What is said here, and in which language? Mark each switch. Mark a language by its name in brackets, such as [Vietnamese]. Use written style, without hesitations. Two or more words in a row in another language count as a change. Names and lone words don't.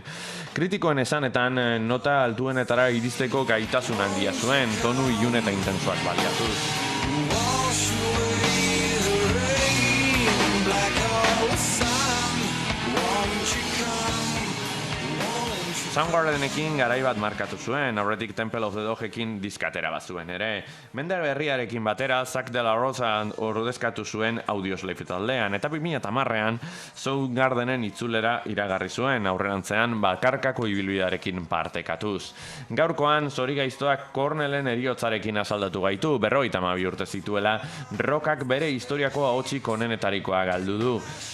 [Basque] Kritikoen esanetan, nota altuenetara iristeko gaitasun handia zuen, tonu ilun eta intensoak baliatuz. Soundgardenekin garai bat markatu zuen, aurretik Temple of the Dogekin diskatera bat zuen ere. Mende berriarekin batera, Zack de la Rosa ordezkatu zuen Audioslave taldean, eta 2010an Soundgardenen itzulera iragarri zuen, aurrerantzean bakarkako ibilbidearekin partekatuz. Gaurkoan, zorigaiztoak Cornellen heriotzarekin asaldatu gaitu, 52 urte zituela, rockak bere historiako ahotsik onenetarikoa galdu du.